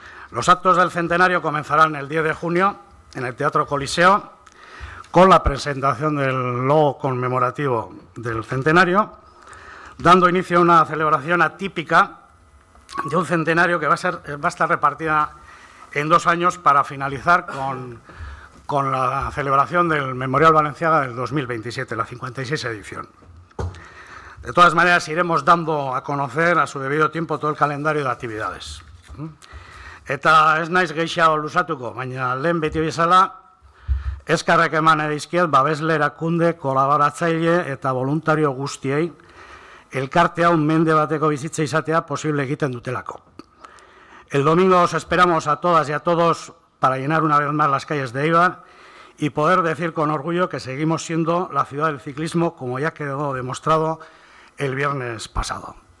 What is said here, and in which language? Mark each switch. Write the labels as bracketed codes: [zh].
[es] Los actos del centenario comenzarán el 10 de junio en el Teatro Coliseo, con la presentación del logo conmemorativo del centenario, dando inicio a una celebración atípica de un centenario que va a estar repartida en 2 años para finalizar con la celebración del Memorial Balenciaga del 2027, la 56 edición. De todas maneras, iremos dando a conocer a su debido tiempo todo el calendario de actividades. [eu] Eta ez naiz gehiago luzatuko, baina lehen beti bezala, eskarrak eman edizkiet babesle erakunde, kolaboratzaile eta voluntario guztiei elkarte hau mende bateko bizitza izatea posible egiten dutelako. [es] El domingo os esperamos a todas y a todos para llenar una vez más las calles de Eibar y poder decir con orgullo que seguimos siendo la ciudad del ciclismo, como ya quedó demostrado el viernes pasado.